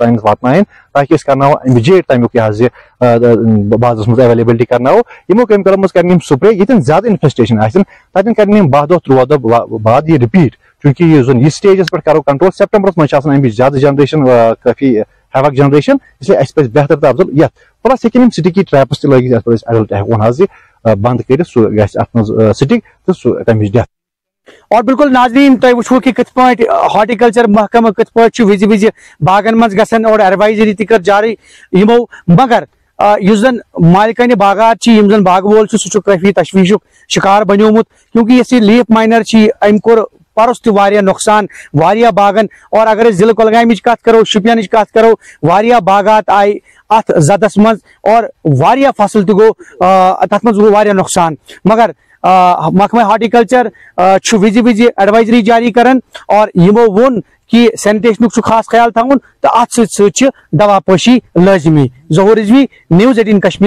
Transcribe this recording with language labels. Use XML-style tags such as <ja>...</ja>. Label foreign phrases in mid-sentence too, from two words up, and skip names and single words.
<ks>تانۍ واتناوٕنۍ تاکہِ أسۍ کرناوو اِمِجیٹ تَمیُک یہِ حظ یہِ بازرس منٛز ایویلیبلٹی کرناوو یِمو کیمِکلو منٛز کرن یِم سپرے ییٚتٮ۪ن زیادٕ انفیسٹیشن آسن تتٮ۪ن کرن یِم 10 دۄہ 13 دۄہ بعد یہِ رِپیٖٹ چوٗنٛکہِ یُس زن یہِ سٹیجس پٮ۪ٹھ کرو کنٹرول سپٹمبرس منٛز چھِ آسان اَمِچ زیادٕ جنریشن کٲفی ہیوک جنریشن اسلیے اَسہِ پزِ بہتر تہٕ افضل یتھ پلس ہیٚکن یِم</ks> <en>sticky traps</en> <ks>تہِ لٲگِتھ یتھ پٮ۪ٹھ أسۍ ایڈلٹ ہٮ۪کون حظ یہِ بنٛد کٔرِتھ سُہ گژھِ اتھ منٛز سٹِک تہٕ سُہ تمِچ ڈیتھ اور بالکل ناظرین تُہۍ وٕچھو کہِ کِتھ پٲٹھۍ ہارٹیکلچر محکمہٕ کِتھ پٲٹھۍ چھُ وِزِ وِزِ باغن منٛز گژھان اور ایڈوایزری تہِ کٔر جاری یِمو مگر یُس زن مالکانہِ باغات چھِ یِم زن باغہٕ وول چھُ سُہ چھُ کٲفی تشویٖشُک شِکار بنیومُت کیونکہِ یُس یہِ لیٖف ماینر چھِ أمۍ کوٚر پرُس تہِ واریاہ نۄقصان واریاہ باغن اور اگر أسۍ ضلعہٕ کۄلگامِچ کتھ کرو شُپینٕچ کتھ کرو واریاہ باغات آیہِ اتھ زدس منٛز اور واریاہ فصل تہِ گوٚو تتھ منٛز گوٚو واریاہ نۄقصان مگر محکمہ ہارٹیکلچر چھُ وِزِ وِزِ ایڈوایزری جاری کران اور یِمو ووٚن کہ سینٹیشنُک چھُ خاص خیال تھاوُن تہٕ اتھ سۭتۍ سۭتۍ چھِ دوا پٲشی لٲزمی ظہوٗر رضوی نِوٕز 18 کشمیٖر</ks>